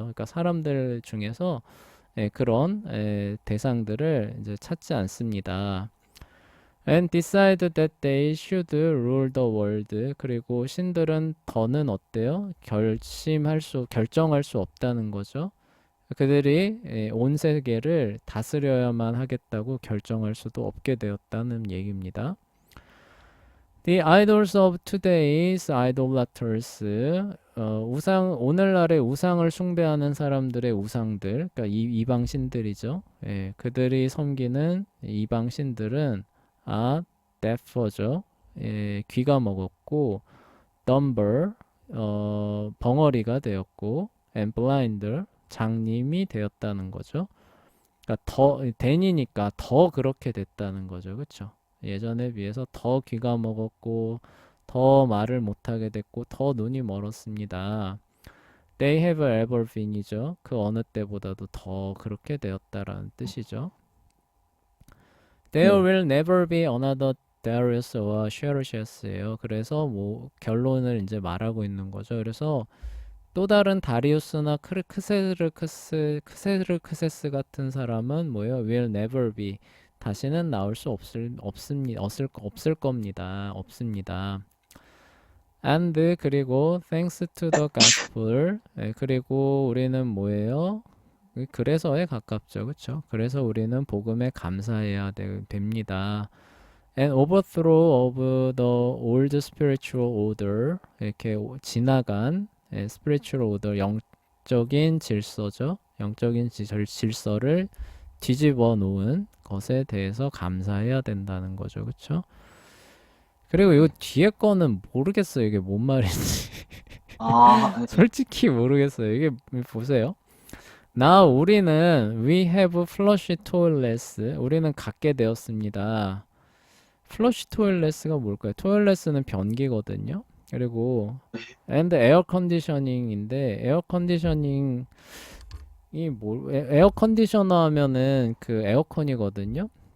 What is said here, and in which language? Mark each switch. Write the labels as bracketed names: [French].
[Korean] 그러니까 사람들 중에서 그런 대상들을 이제 찾지 않습니다. [English] And decide that they should rule the world. [Korean] 그리고 신들은 더는 어때요? 결정할 수 없다는 거죠. 그들이 온 세계를 다스려야만 하겠다고 결정할 수도 없게 되었다는 얘기입니다. [English] The idols of today's idolaters. [Korean] 오늘날의 우상을 숭배하는 사람들의 우상들, 그러니까 이방 신들이죠. 그들이 섬기는 이방 신들은 [English] deaf [Korean] 죠. 귀가 먹었고, [English] dumber, [Korean] 벙어리가 되었고, [English] and blind, [Korean] 장님이 되었다는 거죠. 그러니까 대니니까 더 그렇게 됐다는 거죠. 그렇죠? 예전에 비해서 더 귀가 먹었고 더 말을 못하게 됐고 더 눈이 멀었습니다. [English] They have ever been [Korean] 이죠. 그 어느 때보다도 더 그렇게 되었다라는 뜻이죠. [English] There [Korean] 네. [English] will never be another [Korean] Darius와 Xerxes예요. 그래서 뭐 결론을 이제 말하고 있는 거죠. 그래서 또 다른 다리우스나 크세르크세스 같은 사람은 뭐예요? [English] Will never be. [Korean] 다시는 나올 수 없을 겁니다. 없습니다. [English] And [Korean] 그리고 [English] thanks to the gospel. [Korean] 그리고 우리는 뭐예요? 그래서에 가깝죠. 그렇죠? 그래서 우리는 복음에 감사해야 됩니다. [English] And overthrow of the old spiritual order. [Korean] 이렇게 지나간 [English] spiritual order, [Korean] 영적인 질서죠. 영적인 질서를 뒤집어 놓은 것에 대해서 감사해야 된다는 거죠. 그렇죠? 그리고 이거 뒤에 거는 모르겠어요. 이게 뭔 말인지. 아, 솔직히 모르겠어요. 이게 보세요. 우리는 [English] we have flush toilets. [Korean] 우리는 갖게 되었습니다. [English] flush toilets [Korean] 가 뭘까요? toilet는 변기거든요. 그리고 [English] and air conditioning [Korean] 인데 에어 컨디셔닝이 에어 컨디셔너 하면은 그 에어컨이거든요.